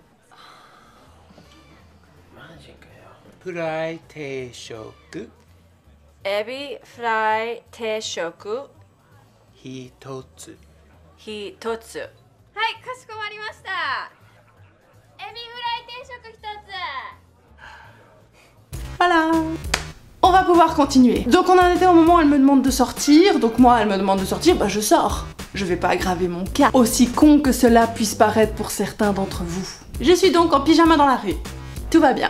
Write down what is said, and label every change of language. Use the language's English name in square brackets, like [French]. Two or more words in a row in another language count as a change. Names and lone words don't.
[Japanese] マジかよ。フライ定食エビフライ定食一つ。一つ。はい、かしこまりました。エビフライ定食一つ。 [French] Voilà. On on va pouvoir continuer. Donc on en était au moment où elle me demande de sortir, donc moi elle me demande de sortir, bah je sors. Je vais pas aggraver mon cas, aussi con que cela puisse paraître pour certains d'entre vous. Je suis donc en pyjama dans la rue. Tout va bien.